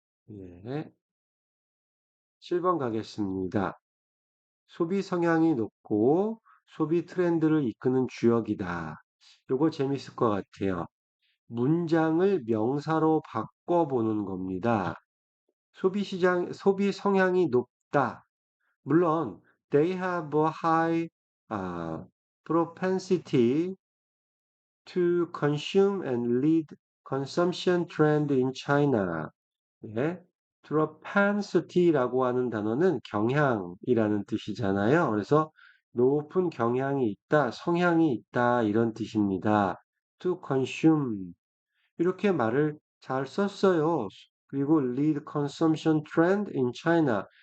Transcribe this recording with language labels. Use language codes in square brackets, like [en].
[ko] 예, 7번 가겠습니다. 소비 성향이 높고 소비 트렌드를 이끄는 주역이다. 요거 재밌을 것 같아요. 문장을 명사로 바꿔보는 겁니다. 소비 성향이 높다. 물론, [en] they have a high propensity to consume and lead consumption trend in China. [ko] 예. propensity라고 하는 단어는 경향이라는 뜻이잖아요. 그래서 높은 경향이 있다, 성향이 있다, 이런 뜻입니다. [en] to consume. [ko] 이렇게 말을 잘 썼어요. 그리고 [en] lead consumption trend in China.